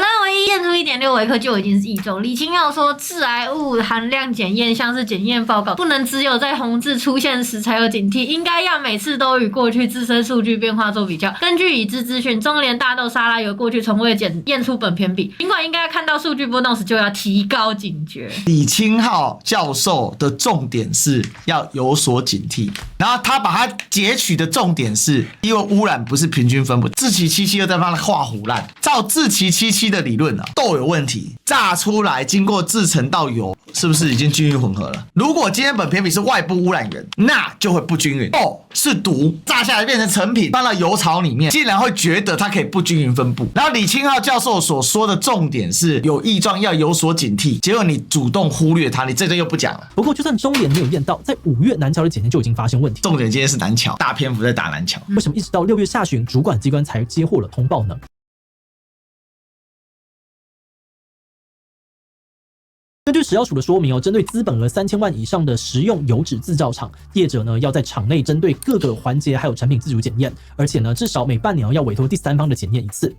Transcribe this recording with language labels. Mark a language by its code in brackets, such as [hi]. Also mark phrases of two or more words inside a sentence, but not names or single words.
[zh] 我認為驗出1.6微克就已經是異重。李清耀說，致癌物含量檢驗像是檢驗報告，不能只有在紅字出現時才有警惕，應該要每次都與過去自身數據變化做比較。根據已知資訊，中聯大豆沙拉油過去從未驗出本偏比，儘管應該看到數據波動時就要提高警覺。李清浩教授的重點是要有所警惕，然後他把它截取的重點是，因為污染不是平均分布，志祺七七又在幫他畫唬爛。照志祺七七的理論啊，豆有問題，榨出來經過製程到油，是不是已經均匀混合了？如果今天本偏比是外部污染源，那就會不均匀。豆是毒，榨下來變成成品，放到油槽裡面，竟然會覺得它可以不均匀分布。然後李清浩教授所說的重點是有異狀要有所警惕，結果你主動忽略它，你這又不講了。不過就算中聯沒有驗到，在5月南橋的檢驗就已經發現問題。重點今天是南橋，大篇幅在打南橋。為什麼一直到6月下旬，主管機關才接獲了通報呢？根據食藥署的說明針對資本額3000萬以上的食用油脂製造廠，業者呢要在廠內針對各個環節還有產品自主檢驗，而且呢至少每半年要委托第三方的檢驗一次。